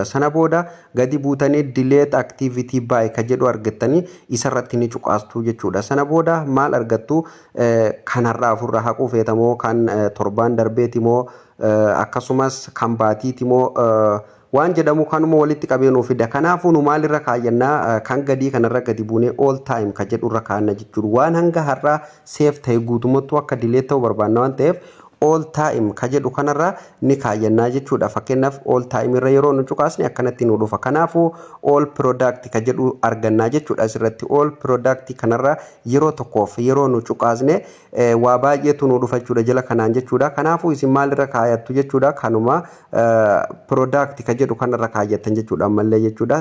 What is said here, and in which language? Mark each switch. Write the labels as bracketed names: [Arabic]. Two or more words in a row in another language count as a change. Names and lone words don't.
[Oromo] Sana booda gadi buutanii [English] delete activity [Oromo] by ka jedhu argattanii isarratti ni cuqaastu jechuudha. Sana booda maal argattu kanarraa ofirraa haquu feetamoo kan torbaan darbeeti moo akkasumas kan baatiiti moo waan jedhamu kanuma walitti qabeenuu fida. Kanaafuu nu maalirra kaayyannaa kan gadii kanarra gadi buunee [English] all time [Oromo] ka jedhurra kaanna jechuudha. Waan hanga har'aa seef ta'e guutumattuu akka delete ta'uu barbaanna waan ta'eef [English] all time [Oromo] ka jedhu kanarra ni kaayyannaa jechuudha. Fakkeenyaaf [English] all time [Oromo] irra yeroo nu cuqaasne akkanatti nu dhufa. Kanaafuu [English] all product [Oromo] ka jedhu argannaa jechuudha. Asirratti [English] all product [Oromo] kanarra yeroo tokkoof yeroo nu cuqaasne waa baay'eetu nu dhufa jechuudha jala kanaan jechuudha. Kanaafuu isin maalirra kaayattu jechuudha. Kanuma product ka jedhu kanarra kaayyattan jechuudha ammallee jechuudha.